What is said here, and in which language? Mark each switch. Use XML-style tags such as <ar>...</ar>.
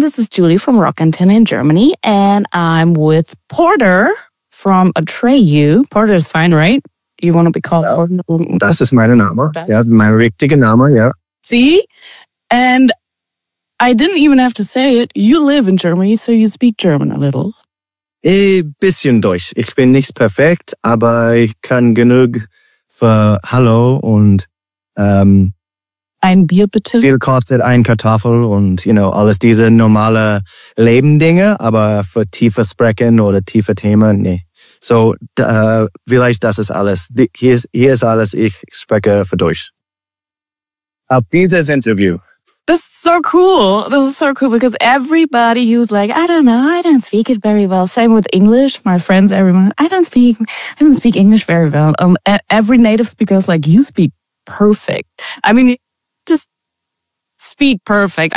<en>This is Julie from ROCK ANTENNE in Germany, and I'm with Porter from Atreyu. Porter is fine, right? You want to be called Porter?</en> <de>Das ist meine Name. Ja, mein richtiger Name, ja.</de> <en>See? And I didn't even have to say it. You live in Germany, so you speak German a little.</en> <de>Bisschen Deutsch. Ich bin nicht perfekt, aber ich kann genug für Hallo und ein Bier bitte. Viel kostet ein Kartoffel und alles diese normale Lebendinge, aber für tiefe Sprechen oder tiefe Themen, nee. So, vielleicht das ist alles. Hier ist alles, ich spreche für Deutsch. Auf dieses Interview.</de> <en>This is so cool. This is so cool because everybody who's like, I don't know, I don't speak it very well. Same with English. My friends, everyone, I don't speak English very well. Every native speaker is like, you speak perfect. I mean, just speak perfect.</en>